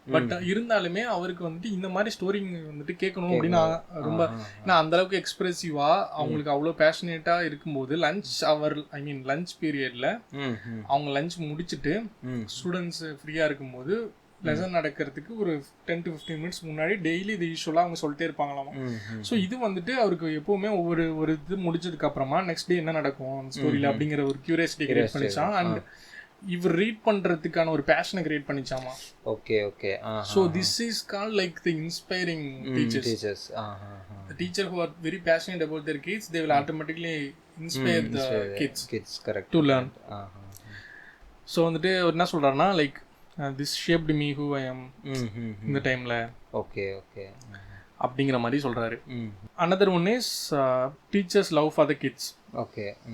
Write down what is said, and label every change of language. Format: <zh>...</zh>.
<ta>But இருந்தாலுமே அவருக்கு வந்துட்டு இந்த மாதிரி ஸ்டோரி வந்துட்டு கேட்கணும் அப்படின்னு ரொம்ப, ஏன்னா அந்த அளவுக்கு எக்ஸ்பிரசிவா அவங்களுக்கு அவ்வளோ பேஷனேட்டா இருக்கும்போது லஞ்ச் பீரியட்ல அவங்க லஞ்ச் முடிச்சுட்டு ஸ்டூடெண்ட்ஸ் ஃப்ரீயா இருக்கும்போது லெசன் நடக்கிறதுக்கு ஒரு 10 to 15 minutes முன்னாடி டெய்லி இது யூஸ்வலாக அவங்க சொல்லிட்டே இருப்பாங்களாமா. ஸோ இது வந்துட்டு அவருக்கு எப்பவுமே ஒரு இது முடிச்சதுக்கு அப்புறமா நெக்ஸ்ட் டே என்ன நடக்கும் அந்த ஸ்டோரியில் அப்படிங்கிற ஒரு கியூரியாசிட்டி கிரியேட் பண்ணிச்சான். அண்ட் இவர் ரீட் பண்றதுக்கான ஒரு பேஷனை create பண்ணிச்சாமா. Okay. Okay.</ta> <en>So this is called like the inspiring teachers. The teacher who are very passionate about their kids, they will automatically inspire the kids correct to learn. So</en> <ta>வந்துட்டு அவர் என்ன சொல்றாருன்னா</ta> <en>like this shaped me who I am</en> <ta>இந்த டைம்ல. Okay. Okay. அப்படிங்கிற மாதிரி சொல்றாரு.</ta> <en>another one is teachers love for the kids. Okay.</en>